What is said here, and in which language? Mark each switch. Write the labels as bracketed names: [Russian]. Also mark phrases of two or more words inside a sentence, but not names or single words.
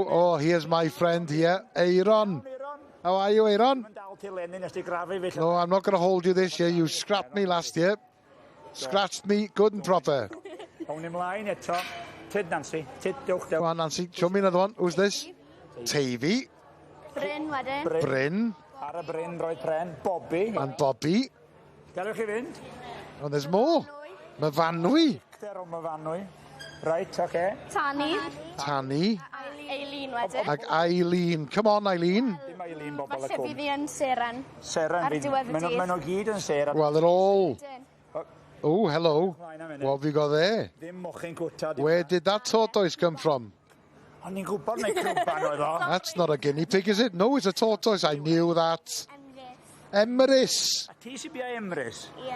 [English] Oh, here's my friend here, Aaron. How are you, Aaron? No, I'm not going to hold you this year. You scrapped me last year. Scratched me good and proper. Come on, Nancy, show me another one. Who's this? Tavy. [Welsh] Bryn wedyn. Bryn. [English] Bobby. And Bobby. Oh, there's more. Myfanwy. Right, okay. [Welsh] Tanni. Eileen wedyn. [English] Like Eileen. Come on, Eileen. [Welsh] Falle fydd hi yn Seren. Seren, maen nhw gyd yn Seren. [English] Well, they're all... Oh, hello. What have you got there? Where did that tortoise come from? That's not a guinea pig, is it? No, it's a tortoise. I knew that. Emrys. Yeah.